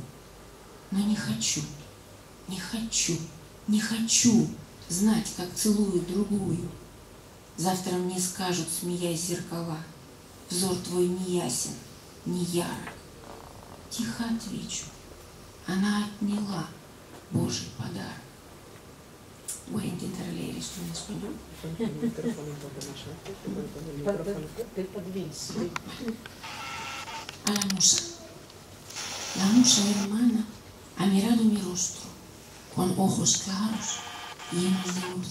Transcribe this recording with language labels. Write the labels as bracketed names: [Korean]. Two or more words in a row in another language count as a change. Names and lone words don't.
[Russian] Но не хочу, не хочу, не хочу знать, как целую другую. Завтра мне скажут, смеясь зеркала, взор твой не ясен, не ярок. Тихо отвечу, она отняла Божий подарок. [Spanish] Voy a intentar leer esto en español. A la musa. La musa hermana ha mirado mi rostro con ojos claros y llenos de luz.